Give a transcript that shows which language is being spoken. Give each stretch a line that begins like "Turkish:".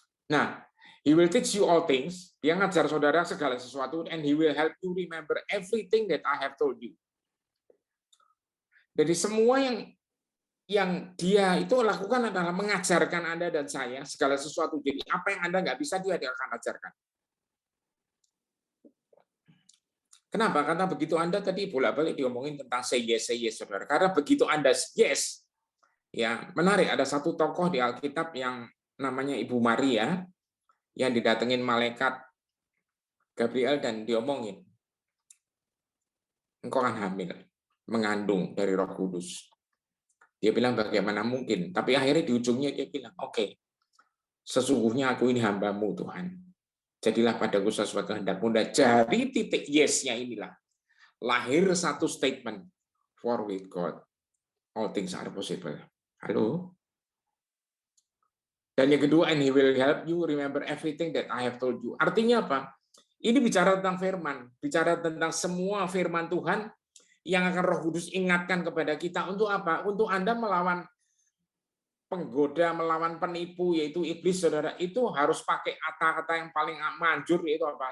English: Nah, he will teach you all things.
Indonesian: Dia ngajar saudara segala sesuatu,
English: and he will help you remember everything that I have told you.
Indonesian: Jadi semua yang dia itu lakukan adalah mengajarkan Anda dan saya segala sesuatu. Jadi apa yang Anda nggak bisa, dia akan ajarkan. Kenapa? Karena begitu Anda tadi bolak-balik diomongin tentang
English: say yes,
Indonesian: saudara. Karena begitu Anda yes, ya menarik. Ada satu tokoh di Alkitab yang namanya Ibu Maria yang didatengin malaikat Gabriel dan diomongin, engkau akan hamil, mengandung dari Roh Kudus. Dia bilang bagaimana mungkin? Tapi akhirnya di ujungnya dia bilang, oke, sesungguhnya aku ini hamba-Mu Tuhan. Jadilah padaku sesuai kehendak-Mu. Dan dari titik yes-nya inilah lahir satu statement,
English: for with God all things are possible.
Indonesian: Halo? Dan yang kedua,
English: and he will help you remember everything that I have told you.
Indonesian: Artinya apa? Ini bicara tentang firman, bicara tentang semua firman Tuhan yang akan Roh Kudus ingatkan kepada kita untuk apa? Untuk Anda melawan penggoda, melawan penipu, yaitu iblis, saudara, itu harus pakai kata-kata yang paling manjur, yaitu apa?